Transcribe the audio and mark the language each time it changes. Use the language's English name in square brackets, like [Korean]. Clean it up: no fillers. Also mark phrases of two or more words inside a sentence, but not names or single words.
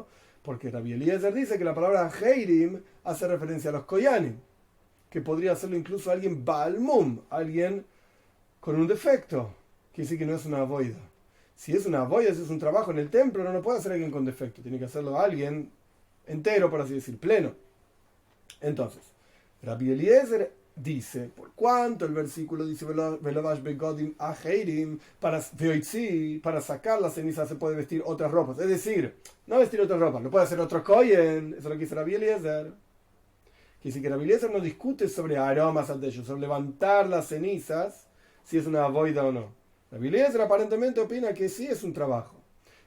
[Spanish] Porque Rabbi Eliezer dice que la palabra heirim hace referencia a los koyanim, que podría hacerlo incluso alguien [Hebrew] בעל מום, [Spanish] alguien con un defecto, quiere decir que no es una avoida. Si es una avoida, si es un trabajo en el templo, no lo puede hacer alguien con defecto, tiene que hacerlo alguien entero, por así decir, pleno. Entonces, Rabbi Eliezer dice, por cuanto el versículo dice [Hebrew] ולבש בגדים אחרים, [Spanish] para sacar la ceniza se puede vestir otras ropas, es decir, no vestir otras ropas, lo puede hacer otro kohen, eso es lo que dice Rabbi Eliezer. Quiere decir que Rabbi Eliezer no discute sobre aromas ante ellos, sobre levantar las cenizas, si es una avoida o no. Rabbi Eliezer aparentemente opina que sí es un trabajo.